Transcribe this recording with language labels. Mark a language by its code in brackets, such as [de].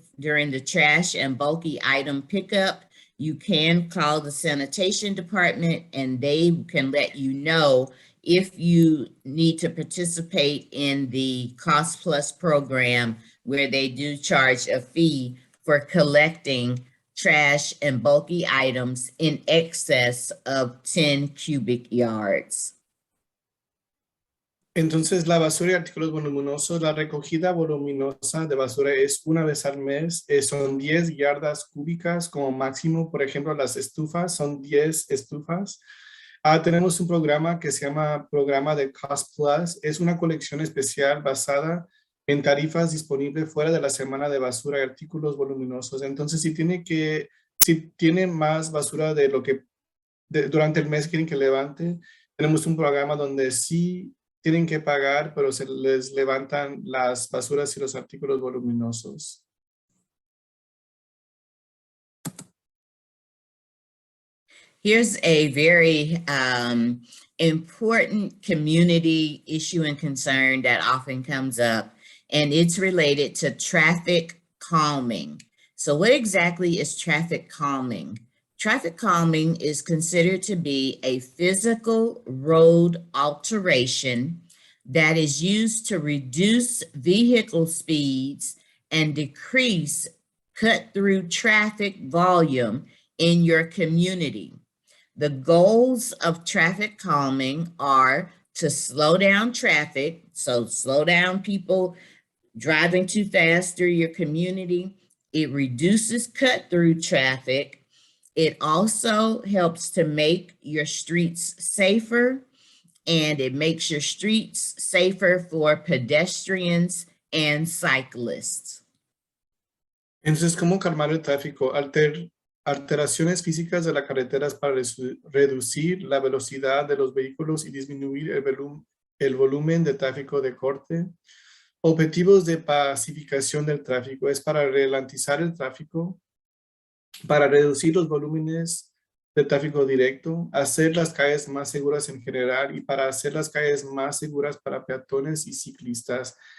[en] during the trash and bulky item pickup, you can call the sanitation department and they can let you know if you need to participate in the cost plus program, where they do charge a fee for collecting trash and bulky items in excess of 10 cubic yards. [es] Entonces, la basura y artículos voluminosos, la recogida voluminosa de basura es una vez al mes, son 10 yardas cúbicas como máximo. Por ejemplo, las estufas son 10 estufas. Tenemos un programa que se llama Programa de Cost Plus. Es una colección especial basada en tarifas disponibles fuera de la semana de basura y artículos voluminosos. Entonces, si tiene más basura de lo que durante el mes quieren que levante, tenemos un programa donde sí tienen que pagar, pero se les levantan las basuras y los artículos voluminosos. [en] Here's a very important community issue and concern that often comes up, and it's related to traffic calming. So what exactly is traffic calming? Traffic calming is considered to be a physical road alteration that is used to reduce vehicle speeds and decrease cut-through traffic volume in your community. The goals of traffic calming are to slow down traffic, so slow down people driving too fast through your community. It reduces cut-through traffic. It also helps to make your streets safer, and it makes your streets safer for pedestrians and cyclists. [es] Entonces, ¿cómo calmar el tráfico? Alteraciones físicas de las carreteras para reducir la velocidad de los vehículos y disminuir el volumen de tráfico de corte. Objetivos de pacificación del tráfico es para ralentizar el tráfico, para reducir los volúmenes de tráfico directo, hacer las calles más seguras en general y para hacer las calles más seguras para peatones y ciclistas.